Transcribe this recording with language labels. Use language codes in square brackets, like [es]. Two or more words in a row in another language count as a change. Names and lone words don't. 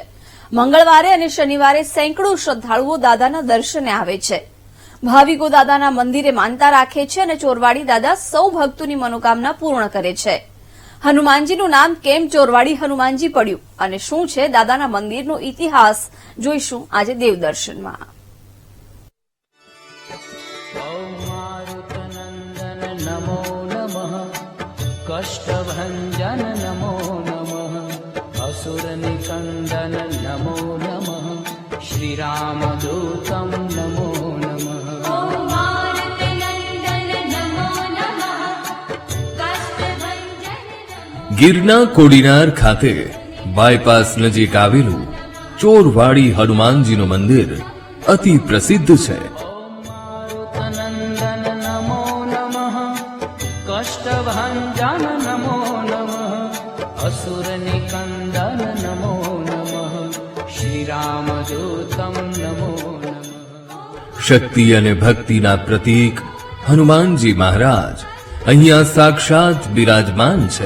[gu] મંગળવારે અને શનિવારે સેંકડો શ્રદ્ધાળુઓ દાદાના દર્શને આવે છે। ભાવિકો દાદાના મંદિરે માનતા રાખે છે અને ચોરવાડી દાદા સૌ ભક્તોની મનોકામના પૂર્ણ કરે છે। હનુમાનજીનું નામ કેમ ચોરવાડી હનુમાનજી પડ્યું અને શું છે દાદાના મંદિરનો ઇતિહાસ જોઈશું આજે દેવદર્શનમાં। [sa] नमो नमः कष्टभञ्जन नमो नमः असुरनिकन्दन नमो नमः श्रीरामदूतं नमो नमः। [gu] ગીરના કોડીનાર ખાતે બાયપાસ નજીક આવેલું ચોરવાડી હનુમાનજીનું મંદિર અતિ પ્રસિદ્ધ છે। [sa] मारुतनन्दन नमो नमः कष्टभञ्जन नमो नमः असुरनिकन्दन नमो नमः श्रीरामदूतं नमो नमः। [gu] શક્તિ અને ભક્તિના પ્રતીક હનુમાનજી મહારાજ અહીંયા સાક્ષાત બિરાજમાન છે।